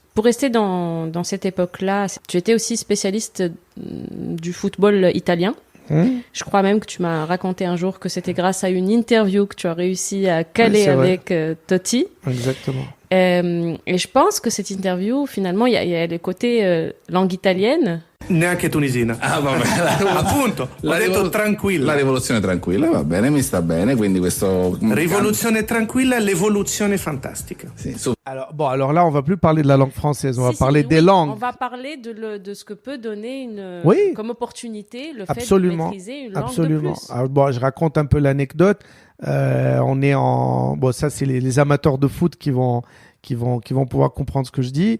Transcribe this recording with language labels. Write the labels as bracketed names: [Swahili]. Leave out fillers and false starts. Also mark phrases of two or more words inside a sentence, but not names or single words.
[French] Pour rester dans cette époque-là, tu étais aussi spécialiste du football italien. Je crois même que tu m'as raconté un jour que c'était grâce à une interview que tu as réussi à caler avec Totti. Exactement. Et je pense que cette interview, finalement, il y a le côté langue italienne. [Italian] Neanche tunisina. Ah, vabbè. Appunto, ho detto tranquilla. La rivoluzione tranquilla, va bene, mi sta bene, quindi questo... Rivoluzione tranquilla, l'evoluzione fantastica. Sì, [French] alors là, on va plus parler de la langue française, on va parler des langues. On va parler de ce que peut donner comme opportunité le fait de maîtriser une langue de plus. Alors, je raconte un peu l'anecdote. On est ça c'est les amateurs de foot qui vont pouvoir comprendre ce que je dis.